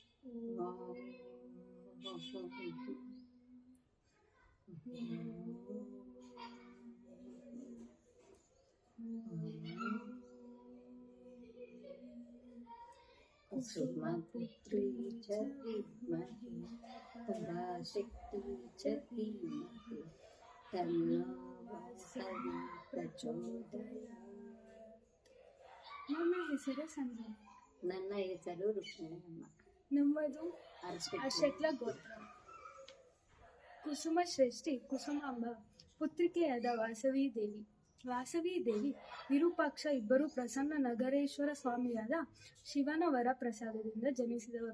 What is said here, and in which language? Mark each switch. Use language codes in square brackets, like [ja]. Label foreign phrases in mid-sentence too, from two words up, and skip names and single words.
[sa] कुसुमपुत्री च विद्महे पराशक्ति च धीमहि तन्नो वासवी प्रचोदयात्. [kn] ನನ್ನ ಹೆಸರು ಸಂಜನಾ. ನನ್ನ ಹೆಸರು ರುಕ್ಮಿಣಮ್ಮ. ನಮ್ಮದು ಅರ್ಶಟ್ಲ ಗೋತ್ರ. ಕುಸುಮ ಶ್ರೇಷ್ಠಿ ಕುಸುಮಾಂಬ ಪುತ್ರಿಕೆಯಾದ ವಾಸವಿ ದೇವಿ ವಿರೂಪಾಕ್ಷ ಇಬ್ಬರು ಪ್ರಸನ್ನ ನಗರೇಶ್ವರ ಸ್ವಾಮಿಯಾದ ಶಿವನ ವರ ಪ್ರಸಾದದಿಂದ ಜನಿಸಿದವರು.